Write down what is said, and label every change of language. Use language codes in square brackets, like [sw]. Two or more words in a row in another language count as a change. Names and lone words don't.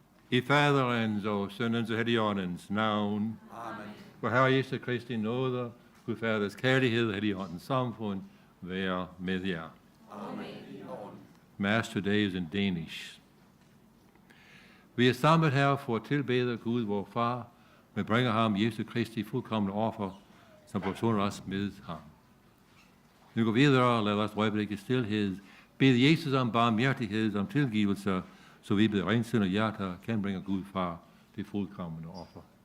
[da] I Faderens og Søndens og Helligåndens navn. Amen. For Herre Jesu Kristi nåde, Gud Faders kærlighed, Helligåndens samfund, være med jer. Amen. [en] Mass today is in Danish. [da] Vi er samlet her for at tilbede Gud, vor Far, men bringer ham Jesu Kristi fuldkommende offer, som forsoner os med ham. Nu går videre og lad os øjeblik i stilhed bede Jesus om barmhjertighed, om tilgivelse, så vi ved rensind og hjerter kan bringe Gud Far det fuldkommende offer.